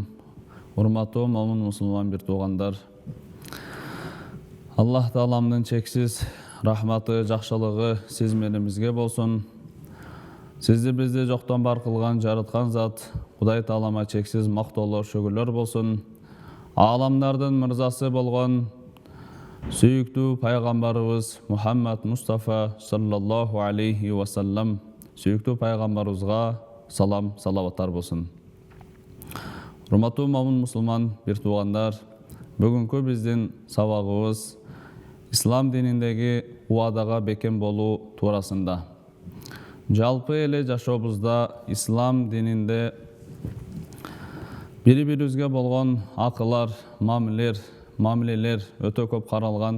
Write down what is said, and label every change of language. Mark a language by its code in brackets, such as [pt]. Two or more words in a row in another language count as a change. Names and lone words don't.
[ky] Урматтуу момун мусулман бир туугандар. Аллах Тааламдын чексиз рахматы, жакшылыгы сиз менимизге болсун. Сизди бизди жоктон бар кылган жараткан зат Кудай Таалама чексиз мактоолор, шүгүрлөр болсун. Аламдардын мырзасы болгон сүйүктүү пайгамбарыбыз Мухаммад Мустафа [ar] صلى الله عليه وسلم [ky] сүйүктүү пайгамбарыбызга салам, салаваттар болсун. Урматтуу момун мусулман бир туугандар, бүгүнкү биздин сабагыбыз ислам дининдеги убадага бекем болуу туурасында. Жалпы эле жашообузда ислам дининде бири-бирибизге болгон акылар, мамилелер өтө көп каралган.